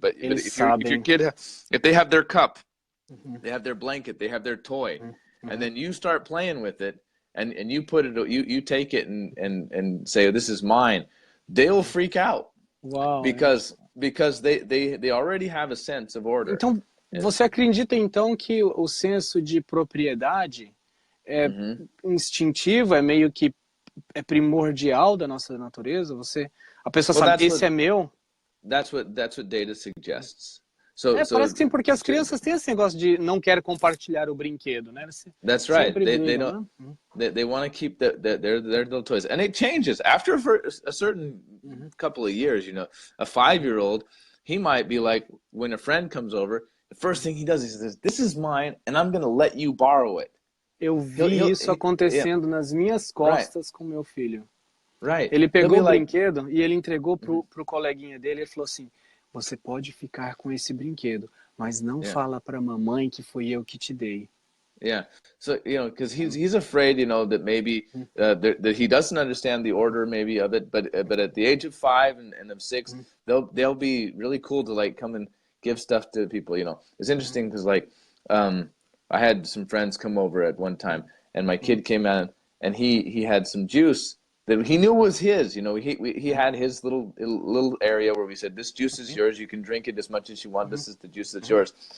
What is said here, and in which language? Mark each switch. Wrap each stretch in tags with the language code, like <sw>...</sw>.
<en>But if your kid, if they have their cup, they have their blanket, they have their toy, and then you start playing with it, and you put it, you take it and say, this is mine, they'll freak out. Wow. Because they already have a sense of order.</en> <pt>Então, você acredita então que o senso de propriedade é instintivo, é meio que é primordial da nossa natureza? A pessoa sabe, esse é meu?</pt> <en>That's what data suggests.</en> <pt>Parece que sim, porque as crianças têm esse negócio de não querer compartilhar o brinquedo, né?</pt> <en>That's right. They want to keep their little toys, and it changes after a certain couple of years. You know, a 5-year-old, he might be like, when a friend comes over, the first thing he does is he says, "This is mine, and I'm going to let you borrow it."</en> <pt>Eu vi isso acontecendo nas minhas costas com meu filho.</pt> <en>Right.</en> <pt>Ele pegou o brinquedo e ele entregou pro coleguinha dele. Ele falou assim: você pode ficar com esse brinquedo, mas não fala para mamãe que foi eu que te dei.</pt> <en>Yeah. So, you know, because he's afraid, you know, that maybe that he doesn't understand the order maybe of it, but at the age of 5 and of 6, they'll be really cool to, like, come and give stuff to people. You know, it's interesting because, like, I had some friends come over at one time, and my kid came out, and he had some juice that he knew was his. You know, he had his little area where we said, this juice is yours, you can drink it as much as you want, this is the juice that's yours.</en>